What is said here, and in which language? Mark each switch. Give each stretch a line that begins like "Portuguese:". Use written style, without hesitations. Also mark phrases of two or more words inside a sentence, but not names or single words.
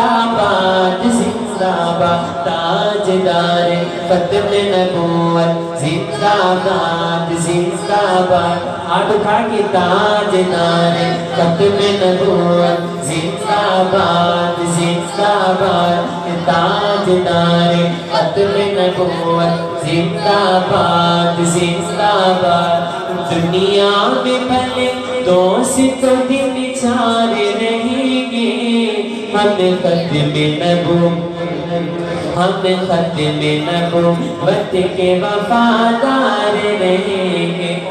Urdu: باد زندہ باد تاجدار ختم نبوت زندہ باد زندہ باد ہاتھ اٹھا کے تاجدار ختم نبوت زندہ باد زندہ باد تاجدار ختم نبوت زندہ باد زندہ باد دنیا میں بھلے دوست دن چار رہیں گے ہم ختم نبوت ہم ختم نبوت کے وفادار رہیں گے